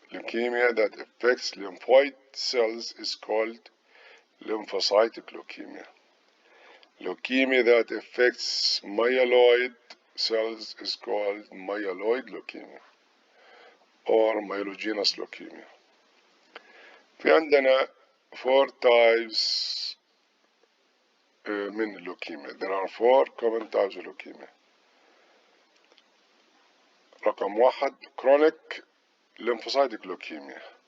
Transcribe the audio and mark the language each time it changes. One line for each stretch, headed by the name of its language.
English: Leukemia that affects lymphoid cells is called lymphocytic leukemia. Leukemia that affects myeloid cells is called myeloid leukemia or myelogenous leukemia.
Arabic: في عندنا 4 types من leukemia.
English: There are 4 common types of leukemia. رقم 1 chronic lymphocytic leukemia.